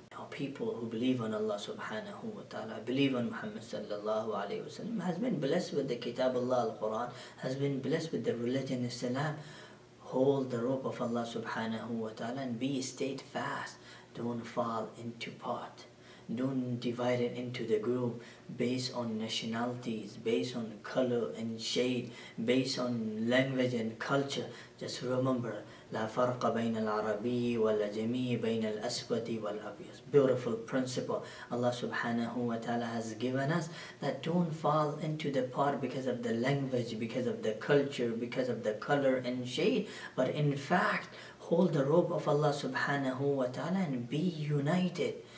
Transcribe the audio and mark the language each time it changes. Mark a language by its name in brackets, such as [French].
[English] People who believe on Allah subhanahu wa ta'ala, believe on Muhammad sallallahu alayhi wa sallam, has been blessed with the Kitab Allah, Al-Quran, has been blessed with the religion Islam. Hold the rope of Allah subhanahu wa ta'ala and be steadfast. Don't fall into part. Don't divide it into the group based on nationalities, based on color and shade, based on language and culture. [Arabic] Just remember, لا فرق بين العربي والأجمي بين الأسود والأبيض. [English] Beautiful principle Allah subhanahu wa ta'ala has given us, that don't fall into the pot because of the language, because of the culture, because of the color and shade, but in fact hold the rope of Allah subhanahu wa ta'ala and be united.